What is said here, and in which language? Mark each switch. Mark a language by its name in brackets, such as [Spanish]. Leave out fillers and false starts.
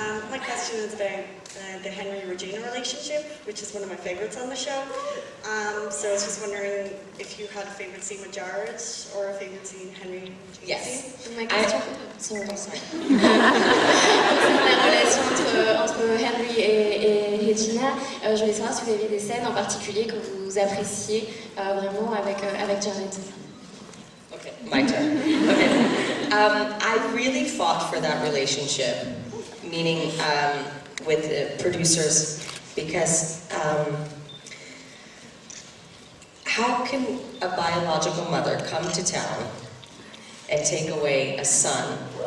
[English] My question is about the Henry-Regina relationship, which is one of my favorites on the show. So I was just wondering if you had a favorite scene with Jared or a favorite scene Henry-Regina Yes. scene. [French] Ma question, la relation entre Henry et Regina, je voulais savoir si vous aviez des scènes en particulier que vous appréciez vraiment avec Jared. [English] Okay, my turn. Okay. I really fought for that relationship, meaning with the producers, because how can a biological mother come to town and take away a son?